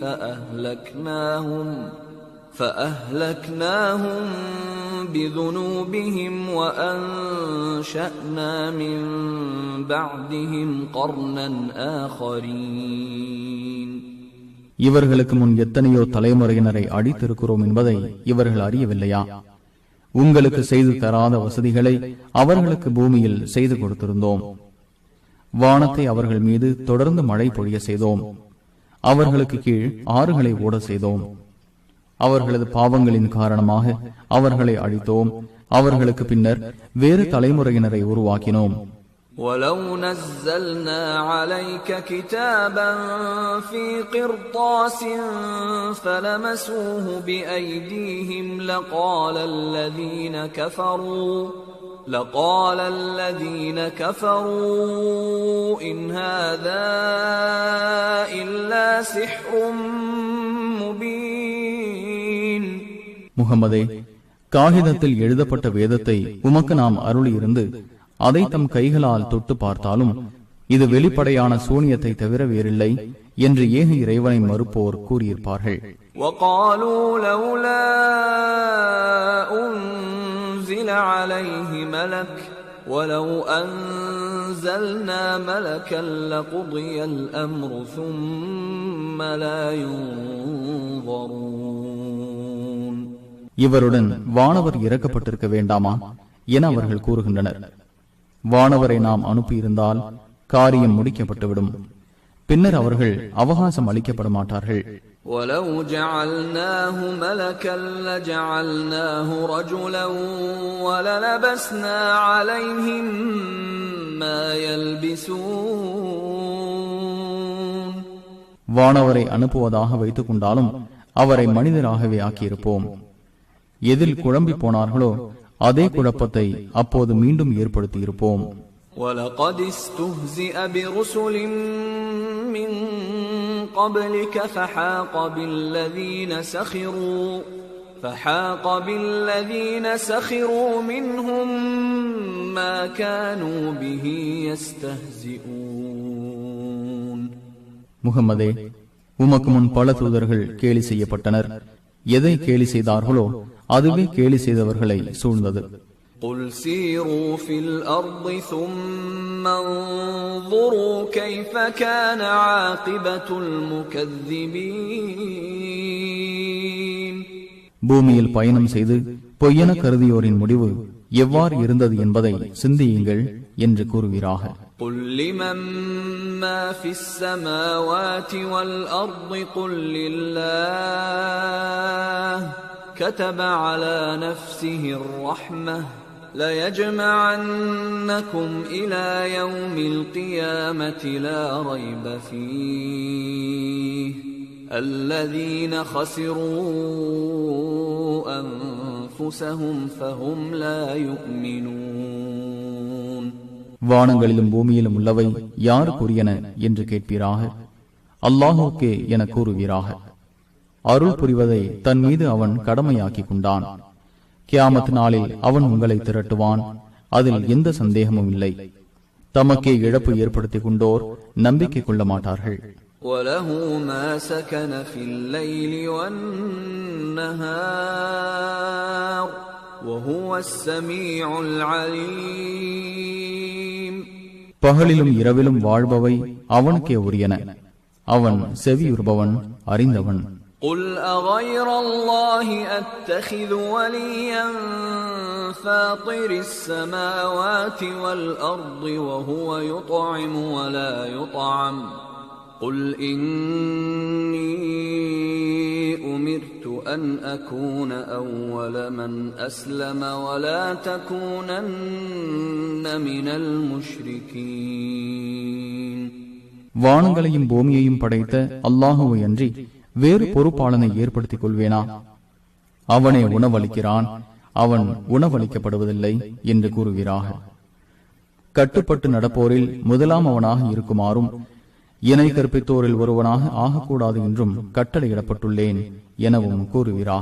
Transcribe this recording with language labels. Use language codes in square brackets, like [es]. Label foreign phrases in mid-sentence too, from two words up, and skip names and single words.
[ar] فَأَهْلَكْنَاهُمْ بِذُنُوبِهِمْ وَأَنشَأْنَا مِنْ بَعْدِهِمْ قَرْنًا آخَرِينَ. [ta] இவர்களுக்கு முன் எத்தனையோ தலைமுறையினரை அழித்திருக்கிறோம் என்பதை இவர்கள் அறியவில்லையா? உங்களுக்கு செய்து தராத வசதிகளை அவர்களுக்கு பூமியில் செய்து கொடுத்திருந்தோம். வானத்தை அவர்கள் மீது தொடர்ந்து மழை பொழிய செய்தோம். அவர்களுக்கு கீழ் ஆறுகளை ஓட செய்தோம். அவர்களது பாவங்களின் காரணமாக அவர்களை அழித்தோம். அவர்களுக்கு பின்னர் வேறு தலைமுறையினரை உருவாக்கினோம். [ar] وَلَوْ نَزَّلْنَا عَلَيْكَ كِتَابًا فِي قِرْطَاسٍ فَلَمَسُوهُ بِأَيْدِيهِمْ لَقَالَ الَّذِينَ كَفَرُوا إِنْ هَذَا إِلَّا سِحْرٌ مُبِينٌ. [ta] முஹம்மதே, காகிதத்தில் எழுதப்பட்ட வேதத்தை உமக்கு நாம் அருளியிருந்து அதை தம் கைகளால் தொட்டு பார்த்தாலும் இது வெளிப்படையான சூனியத்தை தவிர வேறில்லை என்று ஏக இறைவனை மறுப்போர் கூறியிருப்பார்கள். [ar] وَقَالُوا لَوْلَا أُنْزِلَ عَلَيْهِ مَلَكٌ وَلَوْ أَنْزَلْنَا مَلَكًا لَقُضِيَ الْأَمْرُ ثُمَّ لَا يُنْظَرُونَ. [ta] இவருடன் வானவர் இறக்கப்பட்டிருக்க வேண்டாமா என அவர்கள் கூறுகின்றனர். வானவரை நாம் அனுப்பியிருந்தால் காரியம் முடிக்கப்பட்டுவிடும். பின்னர் அவர்கள் அவகாசம் அளிக்கப்பட மாட்டார்கள். [ar] وَلَوْ جَعَلْنَاهُ مَلَكًا لَجَعَلْنَاهُ رَجُلًا وَلَلَبَسْنَا عَلَيْهِمْ مَا يَلْبِسُونَ. [ta] வானவரை அனுப்புவதாக வைத்துக் கொண்டாலும் அவரை மனிதராகவே ஆக்கியிருப்போம். எதில் குழம்பி போனார்களோ அதே குழப்பத்தை அப்போது மீண்டும் ஏற்படுத்தியிருப்போம். [ar] وَلَقَدِ اسْتُهْزِئَ بِرُسُلٍ مِّن قَبْلِكَ فَحَاقَ بِالَّذِينَ سَخِرُوا مِنْهُمْ مَا كَانُوا بِهِ يَسْتَهْزِئُونَ. [ta] முஹம்மதே, உமக்கு முன் பல தூதர்கள் கேலி செய்யப்பட்டனர். எதை கேலி செய்தார்களோ அதுவே கேலி செய்தவர்களை சூழ்ந்தது. [ar] قُلْ سِيرُوا فِي الْأَرْضِ ثُمَّ انظُرُوا كَيْفَ كَانَ عَاقِبَةُ الْمُكَذِّبِينَ. [ta] பூமியில் பயணம் செய்து பொய்யென கருதியோரின் முடிவு எவ்வாறு இருந்தது என்பதை சிந்தியுங்கள் என்று கூறுகிறாக. [ar] قُلْ لِمَنْ مَا فِي السَّمَاوَاتِ وَالْأَرْضِ قُلْ لِلَّهِ كَتَبَ عَلَى نَفْسِهِ الرَّحْمَةَ لَيَجْمَعَنَّكُمْ إِلَى يَوْمِ الْقِيَامَةِ لَا رَيْبَ فِيهِ الَّذِينَ خَسِرُوا أَنفُسَهُمْ فَهُمْ لَا يُؤْمِنُونَ. [ta] வானங்களிலும் பூமியிலும் உள்ளவை யாருக்குரியன என்று கேட்பீராக. அல்லாஹுக்கே என கூறுவீராக. அருள் புரிவதை தன் மீது அவன் கடமையாக்கி கொண்டான். கியாமத் நாளில் அவன் உங்களை திரட்டுவான். அதில் எந்த சந்தேகமும் இல்லை. தமக்கே இழப்பு ஏற்படுத்திக் கொண்டோர் நம்பிக்கை கொள்ள மாட்டார்கள். [ar] وَلَهُ مَا سَكَنَ فِي اللَّيْلِ وَالنَّهَارِ وَهُوَ السَّمِيعُ الْعَلِيمُ. [ta] பகலிலும் இரவிலும் வாழ்பவை அவனுக்கே உரியன. அவன் செவியுறுபவன், அறிந்தவன். [ar] قُلْ أَغَيْرَ اللَّهِ أَتَّخِذُ وَلِيًّا فَاطِرِ السَّمَاوَاتِ وَالْأَرْضِ وَهُوَ يُطْعِمُ وَلَا يُطْعَمُ قُلْ إِنِّي أُمِرْتُ أَنْ أَكُونَ أَوَّلَ مَنْ أَسْلَمَ وَلَا تَكُونَنَّ مِنَ الْمُشْرِكِينَ. [ta] வானங்களையும் பூமியையும் படைத்த அல்லாஹுவை அன்றி வேறு பொறுப்பாளனை ஏற்படுத்திக் கொள்வேனா? அவனே உணவளிக்கிறான், அவன் உணவளிக்கப்படுவதில்லை என்று கூறுகிறாக. கட்டுப்பட்டு நடப்போரில் முதலாம் அவனாக இருக்குமாறும் இணை கற்பித்தோரில் ஒருவனாக ஆகக்கூடாது என்றும் கட்டளையிடப்பட்டுள்ளேன் எனவும் கூறுகிறாக.